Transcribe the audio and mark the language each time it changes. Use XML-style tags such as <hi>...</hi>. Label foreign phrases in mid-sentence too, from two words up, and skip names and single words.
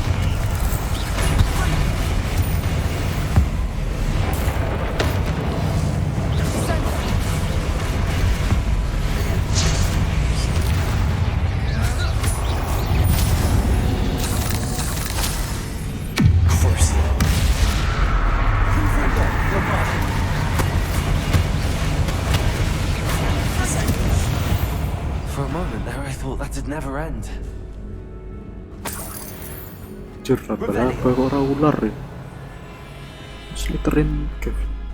<en>Senda. Confringo. Bombarda. For a moment there, I thought that'd never end.</en> <jv>Jur, laba-laba kok ora ular ya. Slytherin Kevin.</jv>